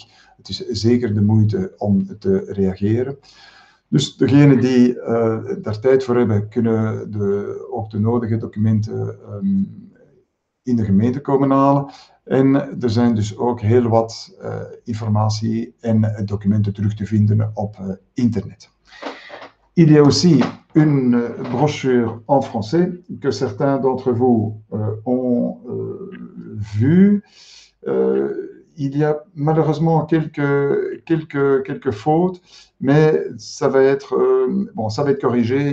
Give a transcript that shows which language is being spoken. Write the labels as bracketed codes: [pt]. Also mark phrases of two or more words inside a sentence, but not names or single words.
[nl] Het is zeker de moeite om te reageren. Dus degenen die daar tijd voor hebben, kunnen ook de nodige documenten in de gemeente komen halen. En er zijn dus ook heel wat informatie en documenten terug te vinden op internet. [fr] Il y a aussi une brochure en français que certains d'entre vous ont vue. Il y a malheureusement quelques fautes, mais ça va être corrigé.